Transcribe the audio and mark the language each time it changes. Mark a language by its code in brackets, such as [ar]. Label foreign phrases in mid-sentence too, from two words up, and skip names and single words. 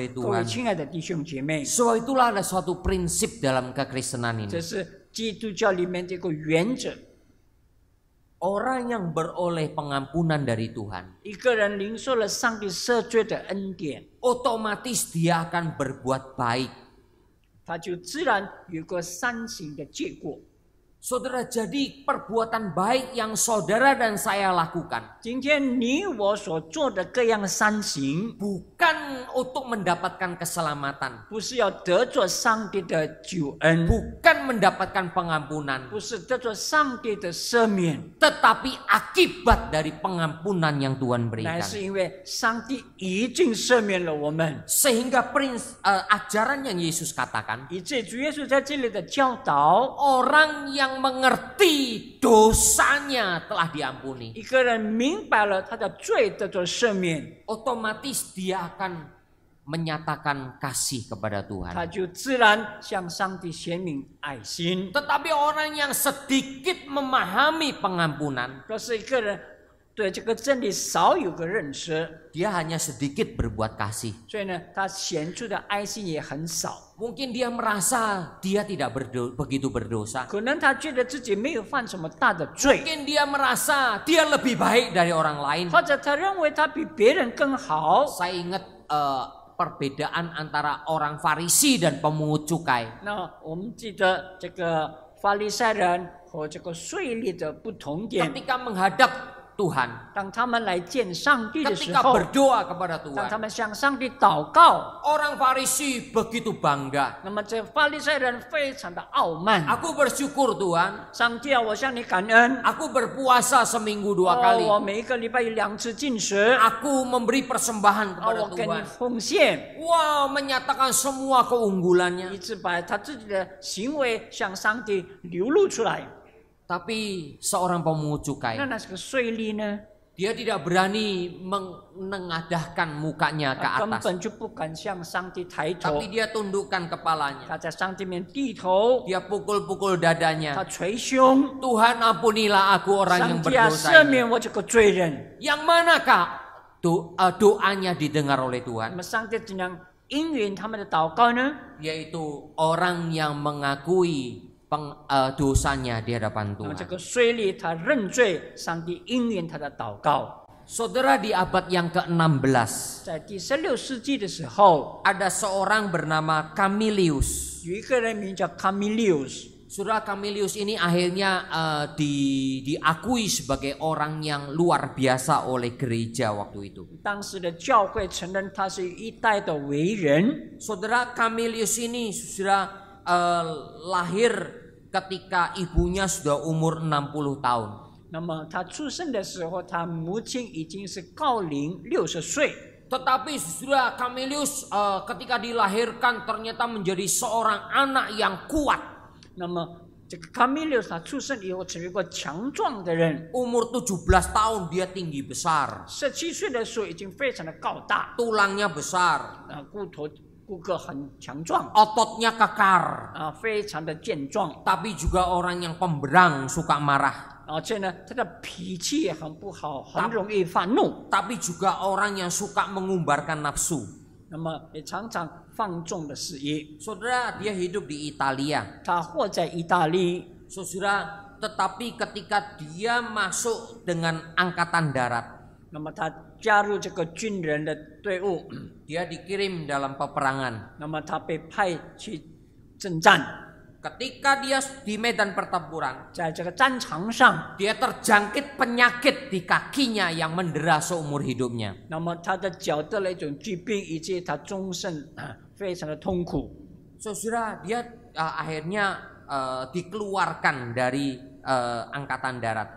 [zh] 各位 [id] Tuhan. [zh] 亲爱的弟兄姐妹， [id] Sebab itulah ada suatu prinsip dalam kekristenan [zh] 这 [id] ini. [zh] 是基督教里面的一个原则。 [id] Orang yang beroleh pengampunan dari Tuhan, [zh] 一个人领受了上帝赦罪的恩典， [id] otomatis dia akan berbuat baik. [zh] 他就自然有个善行的结果。 [id] Saudara, jadi perbuatan baik yang saudara dan saya lakukan [zh] 今天你我所做的各样善行， [id] bukan untuk mendapatkan keselamatan, [zh] 不是要得着上帝的救恩， [id] bukan mendapatkan pengampunan, [zh] 不是得着上帝的赦免， [id] tetapi akibat dari pengampunan yang Tuhan [zh] 乃 [id] berikan. [zh] 是因为上帝已经赦免了我们。 [id] Sehingga ajaran yang Yesus katakan, [zh] 以至主耶稣在这里的教导， [id] orang yang mengerti dosanya telah diampuni, [zh] 一个人明白了他的罪得着赦免， [id] otomatis dia akan menyatakan kasih kepada [zh] 他 [id] Tuhan. [zh] 就自然向上帝显明爱心。 [id] Tetapi orang yang sedikit memahami pengampunan, [zh] 若是一个人对这个真理少有个认识， [id] dia hanya sedikit berbuat kasih. [zh] 所以呢，他显出的爱心也很少。 [id] Mungkin dia merasa dia tidak begitu berdosa. [zh] 可能他觉得自己没有犯什么大的罪， [id] Mungkin dia merasa dia lebih baik dari orang lain. [zh] 或者他认为他比别人更好。 [id] Saya ingat perbedaan antara orang Farisi dan pemungut cukai. [zh] 那我们记得这个法利赛人和这个税吏的不同点， [id] Ketika menghadap Tuhan, [zh] 当他们来见上帝的时 [id] ketika [zh] 候， [id] berdoa kepada [zh] 当他 [id] Tuhan, [zh] 们向上帝祷告， [id] orang Farisi begitu bangga. [zh] 那么这法利赛人非常的傲慢。 [id] Aku bersyukur Tuhan, [zh] 上帝啊，我向你感恩。 [id] aku berpuasa seminggu 2 哦， kali. [zh] 我每一个礼拜有2次进食， [id] Aku memberi persembahan 啊， kepada [zh] 我给你 [id] Tuhan. [zh] 奉献， [id] Wow, menyatakan semua keunggulannya. [zh] 一直把他自己的行为向上帝流露出来。 [id] Tapi seorang pemungut cukai, [zh] 那这个税吏呢， [id] dia tidak berani menengadahkan mukanya ke [zh] 他根 [id] atas. [zh] 本就不敢向上帝抬头， [id] Tapi dia tundukkan kepalanya. [zh] 他在上帝面低头， [id] Dia pukul-pukul [zh] 他 [id] dadanya. [zh] 捶胸， [id] Tuhan ampunilah aku orang yang [zh] 上帝啊， [id] berdosa [zh] 赦 [id] ini. [zh] 免我这个罪人。 [id] Yang manakah doanya didengar oleh [zh] 那 [id] Tuhan? [zh] 么上帝怎样应允他们的祷告呢？ [id] Yaitu orang yang mengakui dosanya di hadapan [zh] 那么这 [id] Tuhan. [zh] 个税吏他认罪，上帝应允他的祷告。 [id] Saudara, di abad yang ke-16 [zh] 在第16世纪的时候， [id] ada seorang bernama Camillus. [zh] 有一个人名叫 Camillus。 [id] Saudara, Camillus ini akhirnya diakui sebagai orang yang luar biasa oleh gereja waktu itu. [zh] 当时的教会承认他是一代的伟人。 [id] Saudara, Camillus ini sudah lahir ketika ibunya sudah umur 60 tahun. [zh] 那么他出生的时候，他母亲已经是高龄60岁。 [id] Tetapi sudah Camillus ketika dilahirkan ternyata menjadi seorang anak yang kuat. [zh] 那么这个 Camillus 他出生以后成为一个强壮的人。 [id] Umur 17 tahun dia tinggi besar. [zh] 17 岁的时候已经非常的高大， [id] Tulangnya besar. [zh] 骨骼很强壮， [id] Ototnya kekar. [zh] 非常的健壮。 [id] Tapi juga orang yang pemberang, suka marah. [zh] 而且呢，他的脾气也很不好，很容易发怒。 [id] Tapi juga orang yang suka mengumbarkan nafsu. [zh] 那么也常常放纵的事业。 [id] Saudara, dia hidup di Italia. [zh] 他活在意大利， [id] Saudara, tetapi ketika dia masuk dengan angkatan darat, [zh] 那么他加入这个军人的队伍， [id] dia dikirim dalam peperangan. [zh] 那么他被派去征战。 [id] Ketika dia di medan pertempuran, [zh] 在这个战场上， [id] dia terjangkit penyakit di kakinya yang mendera seumur hidupnya. [zh] 那么他的脚得了一种疾病，以致他终身非常的痛苦。 [id] Saudara, dia akhirnya dikeluarkan dari angkatan darat.